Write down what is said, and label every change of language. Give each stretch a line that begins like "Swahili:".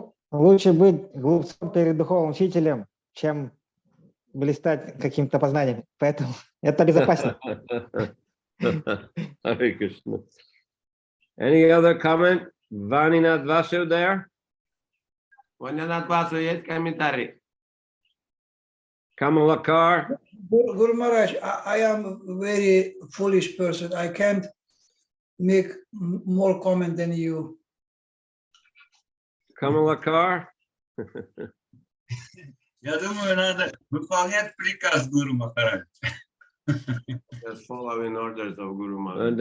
Russian: Лучше быть глупцом перед духовным учителем, чем блистать каким-то познанием. Поэтому это безопасно.
English: Hare Krishna. Any other comment? Vaninath Vasu there?
Russian: Ванинат Васу, есть комментарий?
English: Kamalakar? Guru Maharaj, I am a very foolish person. I can't make more comment than you. Kamalakar?
Russian: Я думаю, надо выполнять приказ Гуру Махарадж.
English: Just following orders of Guru Maharaj.